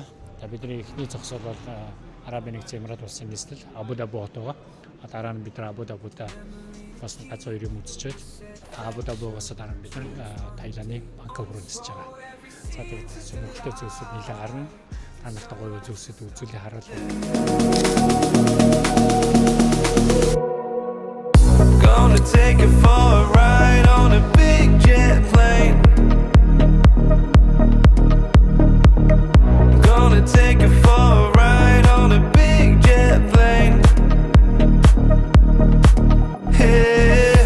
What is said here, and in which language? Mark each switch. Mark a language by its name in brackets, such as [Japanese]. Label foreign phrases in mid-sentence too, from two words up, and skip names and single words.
[Mongolian] За бидний эхний зогсоол бол Арабын нэгдсэн Эмират улсын нислэл Абу Даби хот байгаа. Дараа нь бид нар Абу Дабида бас гац хоёр юм үзчихэд Абу Дабигаас дараа нь бид нар Таиландын Бангкок руу нисэж байгаа. За тэгээд сүмхтэй зүйлсүүд нэлээд гарна. Танарт гоё зүйлсүүд үзүүлээ харуулъя. [English] Gonna take it for a ride on a big jet plane. Gonna take it for a ride on a big jet plane. Hey.